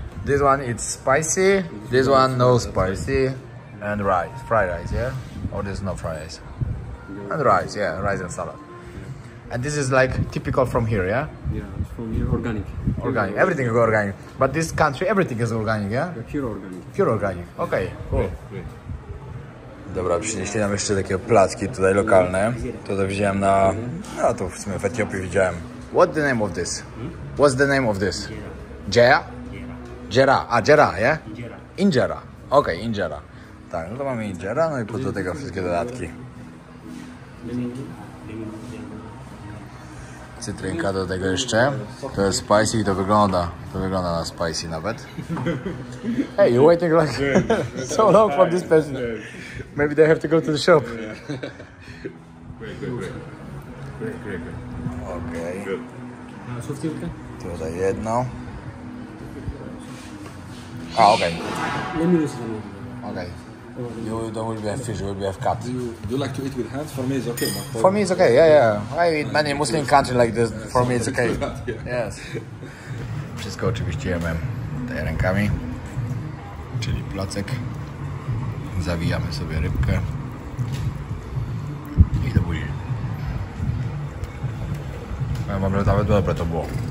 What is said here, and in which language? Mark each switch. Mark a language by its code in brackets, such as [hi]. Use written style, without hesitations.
[en] This one it's spicy, this one no spicy, and rice, fried rice, yeah? Or this is no fried rice? And rice, yeah, rice and salad. And this is like typical from here, yeah? Yeah, it's from here, organic. Organic, everything is organic. But this country, everything is organic, yeah? Pure organic. Pure organic, okay, cool. [pl] Dobra, przynieśli nam jeszcze takie placki tutaj lokalne. To wziąłem na... No to w sumie w Etiopii widziałem [en] What's the name of this? What's the name of this? Jera? Jera. A, Jera, yeah? Injera. Okej, injera. [pl] Tak, no to mamy injera, no i po do tego wszystkie dodatki. Cytrynka do tego jeszcze. To jest spicy i to wygląda na spicy nawet. [en] Hey, you're waiting like so long for this person. Maybe they have to go to the shop. [pl] Okej. Tutaj jedno. [en] A, okej. Okay. You don't will have fish, you will have cat. Do you like to eat with hands? For me it's okay. For me it's okay, yeah. I eat many Muslim countries like this. For me it's okay. Yes. [pl] Wszystko oczywiście jemy tutaj rękami. Czyli placek. Zawijamy sobie rybkę. I do buzi. Ja mam, że nawet dobre to było.